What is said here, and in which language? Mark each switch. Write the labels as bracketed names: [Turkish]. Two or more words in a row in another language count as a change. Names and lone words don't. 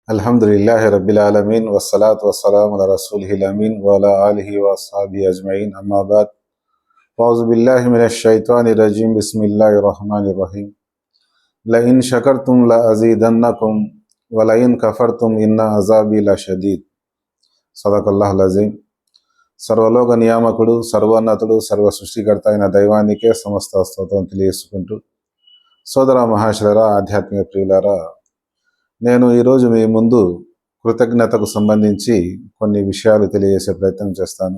[Arabic] الحمد لله رب العالمين والصلاة والسلام على رسوله الأمين وعلى آله وأصحابه أجمعين أما بعد فأعوذ بالله من الشيطان الرجيم بسم الله الرحمن الرحيم لئن شكرتم لأزيدنكم ولئن كفرتم إن عذابي لشديد صدق الله العظيم. [Telugu] సర్వలోక నియామకుడు, సర్వోన్నతుడు, సర్వ సృష్టికర్త అయిన దైవానికే సమస్త స్తోత్రం తెలియజేసుకుంటూ, సోదర మహాశయులారా, ఆధ్యాత్మిక ప్రియులారా, నేను ఈరోజు మీ ముందు కృతజ్ఞతకు సంబంధించి కొన్ని విషయాలు తెలియజేసే ప్రయత్నం చేస్తాను.